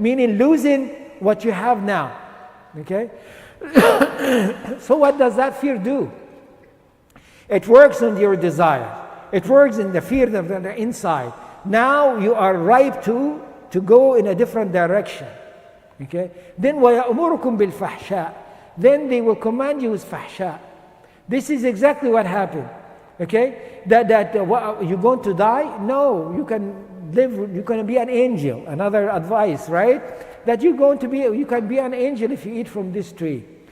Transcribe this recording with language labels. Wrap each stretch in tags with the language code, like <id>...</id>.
<en>Meaning losing what you have now. Okay? So what does that fear do? It works on your desire. It works in the fear of the inside. Now you are ripe to go in a different direction. Okay? Then</en> <ar>وَيَأْمُرُكُمْ بِالْفَحْشَاءِ.</ar> <en>Then they will command you with fahsha. This is exactly what happened. Okay? That you're going to die? No, you can live, you're going to be an angel. Another advice, right? That you can be an angel if you eat from this tree.</en>